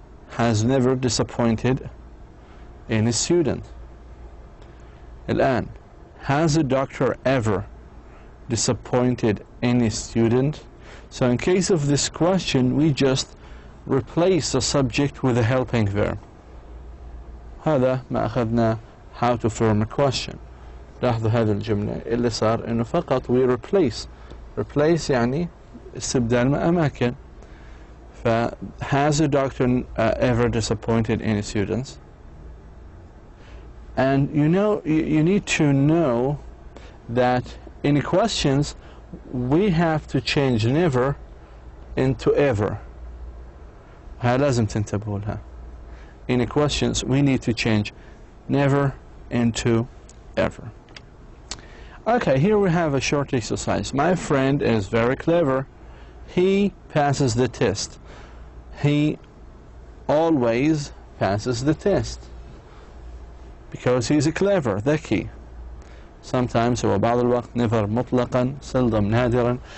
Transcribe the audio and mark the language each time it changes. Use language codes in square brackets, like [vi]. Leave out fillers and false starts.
[en] Has never disappointed any student. الآن has a doctor ever disappointed any student? So in case of this question, we just replace the subject with a helping verb. [ar] هذا ما أخذنا [en] how to form a question. [ar] لاحظوا هذه الجملة اللي صار إنه فقط [en] we replace [ar] يعني استبدال أماكن. [en] Has a doctor ever disappointed any students? And you know, you need to know that in questions we have to change never into ever. [ar] هاي لازم تنتبهوا لها. [en] In questions we need to change never into ever. Okay, here we have a short exercise. My friend is very clever. He passes the test. He always passes the test because he's clever, ذكي. [ar] Sometimes هو بعض الوقت never مطلقا seldom نادرا.